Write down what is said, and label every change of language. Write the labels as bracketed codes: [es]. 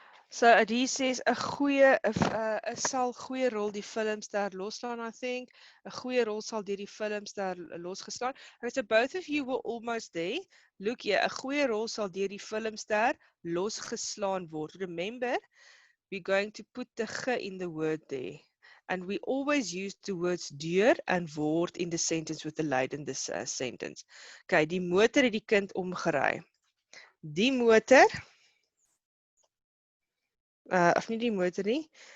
[en] So he says [af] 'n goeie 'n sal goeie rol die filmster loslaan, [en] I think. [af] 'n Goeie rol sal deur die filmster losgeslaan. [en] Okay, so both of you were almost there. Look here, [af] 'n goeie rol sal deur die filmster losgeslaan word. [en] Remember, we're going to put the ge in the word there. And we always use the words deur and word in the sentence with the lydende sentence. [af] Okay, die motor het die kind omgery. Die motor of nie die motor nie.